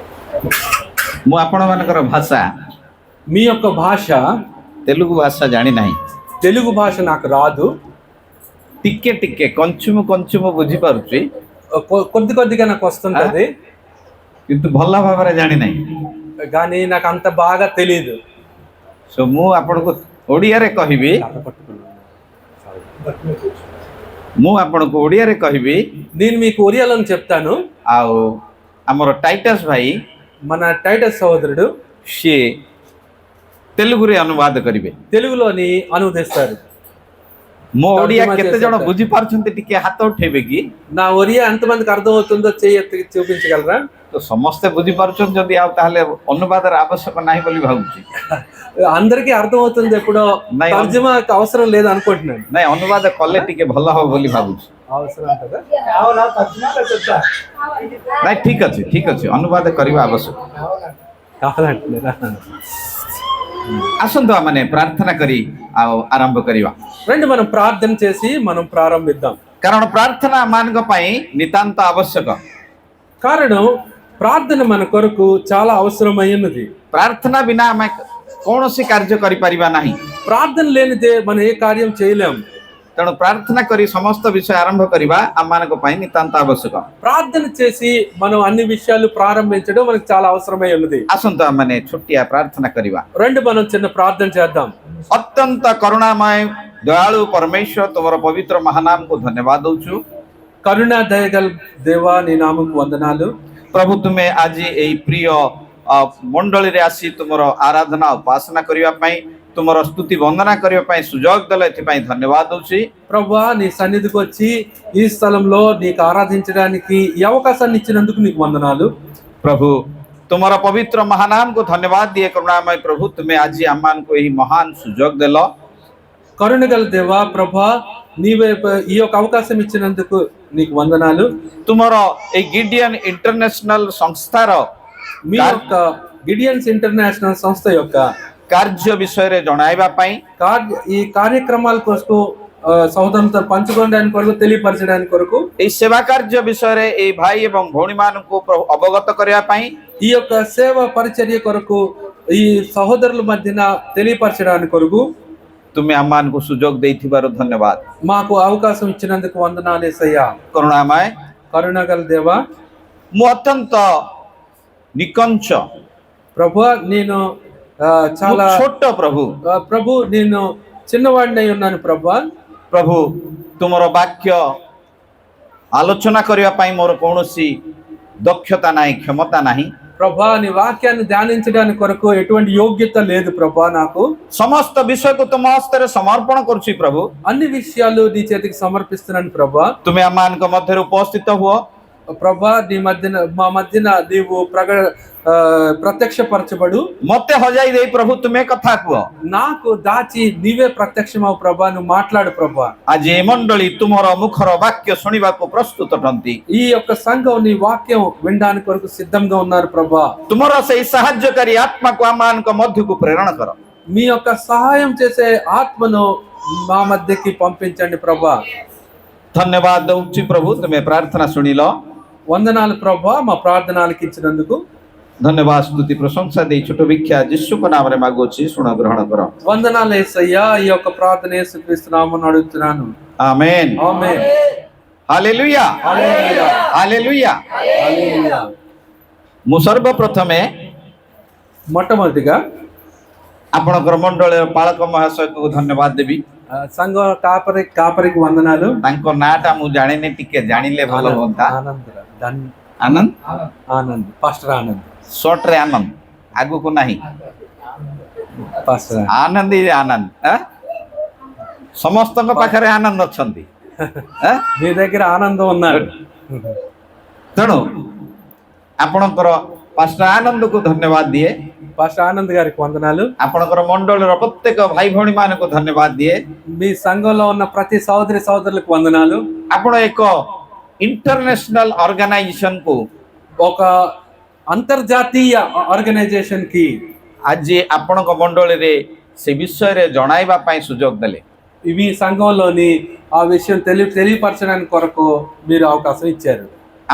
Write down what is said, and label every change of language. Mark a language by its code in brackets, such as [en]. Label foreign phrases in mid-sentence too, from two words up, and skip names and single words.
[or] ମୁଁ ଆପଣମାନଙ୍କର ଭାଷା [te] మీ యొక్క భాష [or] తెలుగు ଭାଷା ଜାଣି ନାହିଁ। [te] తెలుగు భాష నాకు రాదు, [or] ଟିକେ ଟିକେ [te] కొంచెము కొంచెము [or] ବୁଝିପାରୁଛି, [te] కొద్ది కొద్దిగా నాకు వస్తుంటది, [or] କିନ୍ତୁ ଭଲ ଭାବରେ ଜାଣି ନାହିଁ। [te] కానీ నాకు అంత బాగా తెలియదు। [or] సో ମୁଁ ଆପଣଙ୍କୁ ଓଡ଼ିଆରେ କହିବି, [te] నేను మీకు ఒరియాలో చెప్తాను। [or] ଆଉ ଆମର ଟାଇଟସ୍ ଭାଇ [te] మన టైటస్ సహోదరుడు [or] ସିଏ ତେଲୁଗୁରେ ଅନୁବାଦ କରିବେ। [te] తెలుగులోని అనువదిస్తారు। [or] ମୋ ଓଡ଼ିଆ କେତେ ଜଣ ବୁଝିପାରୁଛନ୍ତି ଟିକେ ହାତ ଉଠେଇବେ କି? [te] నా ఒరియా ఎంతమందికి అర్థమవుతుందో చెయ్యి ఎత్తి చూపించగలరా? [or] ତ ସମସ୍ତେ ବୁଝିପାରୁଛନ୍ତି ଯଦି, ଆଉ ତାହେଲେ ଅନୁବାଦର ଆବଶ୍ୟକ ନାହିଁ ବୋଲି ଭାବୁଛି। [te] అందరికీ అర్థమవుతుంది, ఎప్పుడో [or] ନାଇଁ, [te] తర్జుమా అవసరం లేదు అనుకుంటున్నాను। [or] ନାଇଁ ଅନୁବାଦ କଲେ ଟିକେ ଭଲ ହବ ବୋଲି ଭାବୁଛି। [te] అవసరం ఉంటుందా? [or] ନାଇଁ ଠିକ ଅଛି ଅନୁବାଦ କରିବା ଆବଶ୍ୟକ। [te] కావాలంటున్నారా? [or] ଆସନ୍ତୁ ଆମମାନେ ପ୍ରାର୍ଥନା କରି ଆଉ ଆରମ୍ଭ କରିବା, [te] రండి మనం ప్రార్థన చేసి మనం ప్రారంభిద్దాం। [or] କାରଣ ପ୍ରାର୍ଥନା ଆମମାନଙ୍କ ପାଇଁ ନିତାନ୍ତ ଆବଶ୍ୟକ। [te] కారణం ప్రార్థన మన కొరకు చాలా అవసరమై ఉన్నది। [or] ପ୍ରାର୍ଥନା ବିନା ଆମେ କୌଣସି କାର୍ଯ୍ୟ କରିପାରିବା ନାହିଁ। [te] ప్రార్థన లేనిదే మనం ఏ కార్యం చేయలేం। [or] ତେଣୁ ପ୍ରାର୍ଥନା କରି ସମସ୍ତ ବିଷୟ ଆରମ୍ଭ କରିବା ଆମମାନଙ୍କ ପାଇଁ ନିତାନ୍ତ ଆବଶ୍ୟକ। [te] ప్రార్థన చేసి మనం అన్ని విషయాలు ప్రారంభించడం మనకు చాలా అవసరమై ఉన్నది। [or] ଆସନ୍ତୁ ଆମମାନେ ଛୋଟିଆ ପ୍ରାର୍ଥନା କରିବା। [te] రండి మనం చిన్న ప్రార్థన చేద్దాం। [or] ଅତ୍ୟନ୍ତ କରୁଣାମୟ ଦୟାଳୁ ପରମେଶ୍ୱର, ତୁମର ପବିତ୍ର ମହାନାମକୁ ଧନ୍ୟବାଦ ଦଉଛୁ। [te] కరుణ దయగల దేవా, నీ నామకు వందనాలు। [or] ପ୍ରଭୁ, ତୁମେ ଆଜି ଏଇ ପ୍ରିୟ ମଣ୍ଡଳୀରେ ଆସି ତୁମର ଆରାଧନା ଉପାସନା କରିବା ପାଇଁ, ତୁମର ସ୍ତୁତି ବନ୍ଦନା କରିବା ପାଇଁ ସୁଯୋଗ ଦେଲ, ଏଥିପାଇଁ ଧନ୍ୟବାଦ ଦଉଛି। [te] ప్రభువా, నీ సన్నిధికి వచ్చి ఈ స్థలంలో నీకు ఆరాధించడానికి ఈ అవకాశాన్ని ఇచ్చినందుకు నీకు వందనాలు। [or] ପ୍ରଭୁ, ତୁମର ପବିତ୍ର ମହାନାମକୁ ଧନ୍ୟବାଦ ଦିଏ। କରୁଣାମୟ ପ୍ରଭୁ, ତୁମେ ଆଜି ଆମମାନଙ୍କୁ ଏହି ମହାନ ସୁଯୋଗ ଦେଲ। [te] కరుణ గల దేవా ప్రభా, నీవే ఈ యొక్క అవకాశం ఇచ్చినందుకు నీకు వందనాలు। [or] ତୁମର ଏଇ గిଡିయନ୍ ఇంటర్నేషనల్ ସଂସ୍ଥାର [te] మీ యొక్క గిడియన్స్ ఇంటర్నేషనల్ సంస్థ యొక్క [or] କାର୍ଯ୍ୟ ବିଷୟରେ ଜଣାଇବା ପାଇଁ, [te] ఈ కార్యక్రమాల కొరకు సహోదరులతో పంచుకోవడానికి కొరకు, తెలియపరచడానికి కొరకు, [or] ଏହି ସେବା କାର୍ଯ୍ୟ ବିଷୟରେ ଏଇ ଭାଇ ଏବଂ ଭଉଣୀମାନଙ୍କୁ ଅବଗତ କରିବା ପାଇଁ, [te] ఈ యొక్క సేవ పరిచర్య కొరకు ఈ సహోదరుల మధ్యన తెలియపరచడానికి కొరకు [or] ତୁମେ ଆମମାନଙ୍କୁ ସୁଯୋଗ ଦେଇଥିବାରୁ ଧନ୍ୟବାଦ। [te] మాకు అవకాశం ఇచ్చినందుకు వందనాలు యేసయ్యా। [or] କରୁଣାମୟ, [te] కరుణగల దేవా, [or] ମୁଁ ଅତ୍ୟନ୍ତ ନିକଞ୍ଚ, [te] ప్రభు నేను చాలా [or] ଛୋଟ ପ୍ରଭୁ। [te] ప్రభు నేను చిన్నవాడినై ఉన్నాను ప్రభు। [or] ପ୍ରଭୁ, ତୁମର ବାକ୍ୟ ଆଲୋଚନା କରିବା ପାଇଁ ମୋର କୌଣସି ଦକ୍ଷତା ନାହିଁ, କ୍ଷମତା ନାହିଁ। [te] ప్రభా, నీ వాక్యాన్ని ధ్యానించడానికి కొరకు ఎటువంటి యోగ్యత లేదు ప్రభా నాకు। [or] ସମସ୍ତ ବିଷୟକୁ ତୁମ ହସ୍ତରେ ସମର୍ପଣ କରୁଛି ପ୍ରଭୁ। [te] అన్ని విషయాలు నీ చేతికి సమర్పిస్తున్నాను ప్రభా। [or] ତୁମେ ଆମମାନଙ୍କ ମଧ୍ୟରେ ଉପସ୍ଥିତ ହୁଅ। [te] ప్రభా, నీ మధ్యన మా మధ్యన నీవు ప్రత్యక్షపరచబడు। [or] ମତେ ହଜାଇ ଦେଇ ପ୍ରଭୁ ତୁମେ କଥା କୁହ। [te] నాకు దాచి నీవే ప్రత్యక్షమవు ప్రభా, నువ్వు మాట్లాడు ప్రభా। [or] ଆଜି ଏ ମଣ୍ଡଳୀ ତୁମର ମୁଖର ବାକ୍ୟ ଶୁଣିବାକୁ ପ୍ରସ୍ତୁତ ଅଟନ୍ତି। [te] ఈ యొక్క సంఘం నీ వాక్యం వినడానికి కొరకు సిద్ధంగా ఉన్నారు ప్రభా। [or] ତୁମର ସେଇ ସାହାଯ୍ୟକାରୀ ଆତ୍ମାକୁ ଆମମାନଙ୍କ ମଧ୍ୟକୁ ప్రేరణ କର। [te] మీ యొక్క సహాయం చేసే ఆత్మను మా మధ్యకి పంపించండి ప్రభా। [or] ଧନ୍ୟବାଦ ଦଉଛି ପ୍ରଭୁ, ତୁମେ ପ୍ରାର୍ଥନା ଶୁଣିଲ। [te] వందనాలు ప్రభా, మా ప్రార్థన ఆలకించినందుకు [or] ଧନ୍ୟବାଦ, ସ୍ତୁତି ପ୍ରଶଂସା ଦେଇ ଛୋଟ ଭିକ୍ଷା ଯୀଶୁଙ୍କ ନାମରେ ମାଗୁଅଛି, ଶୁଣ ଗ୍ରହଣ କର। [te] వందనాలు యేసయ్యా, ఈ యొక్క ప్రార్థన యేసుక్రీస్తు నామమున అడుగుతున్నాను, ఆమేన్। ఆమేన్। [or] ହାଲେଲୁୟା, [te] హల్లెలూయా, [or] ହାଲେଲୁୟା। [te] హల్లెలూయా। [or] ମୁଁ ସର୍ବପ୍ରଥମେ [te] మొట్టమొదటిగా [or] ଆପଣଙ୍କର ମଣ୍ଡଳୀର ପାଳକ ମହାଶୟକୁ ଧନ୍ୟବାଦ ଦେବି। [te] సంఘ కాపరికి వందనాలు। [or] ତାଙ୍କ ନାଁଟା ମୁଁ ଜାଣିନି, ଟିକେ ଜାଣିଲେ ଭଲ ହୁଅନ୍ତା। [te] ఆనంద్, [or] ଆନନ୍ଦ, [te] పాస్టర్ ఆనంద్, [or] ସର୍ଟରେ ଆନନ୍ଦ, ଆଗକୁ ନାହିଁ। [te] పాస్టర్ [or] ଆନନ୍ଦ, ଆନନ୍ଦ। ସମସ୍ତଙ୍କ ପାଖରେ ଆନନ୍ଦ ଅଛନ୍ତି। [te] మీ దగ్గర ఆనందం ఉన్నాడు। [or] ତେଣୁ ଆପଣଙ୍କର ପାଷ୍ଟର ଆନନ୍ଦକୁ ଧନ୍ୟବାଦ ଦିଏ। [te] పాస్టర్ ఆనంద్ గారికి వందనాలు। [or] ଆପଣଙ୍କର ମଣ୍ଡଳୀର ପ୍ରତ୍ୟେକ ଭାଇ ଭଉଣୀ ମାନଙ୍କୁ ଧନ୍ୟବାଦ ଦିଏ। [te] మీ సంఘంలో ఉన్న ప్రతి సహోదరులకు వందనాలు। [or] ଆପଣ ଏକ [en] international organization [or] కు, [te] ఒక అంతర్జాతీయ ఆర్గనైజేషన్ కి [or] ଆଜି ଆପଣଙ୍କ ମଣ୍ଡଳୀରେ ସେ ବିଷୟରେ ଜଣାଇବା ପାଇଁ ସୁଯୋଗ ଦେଲେ। [te] మీ సంఘంలోని ఆ విషయం తెలియపరచడానికి కొరకు మీరు అవకాశం ఇచ్చారు।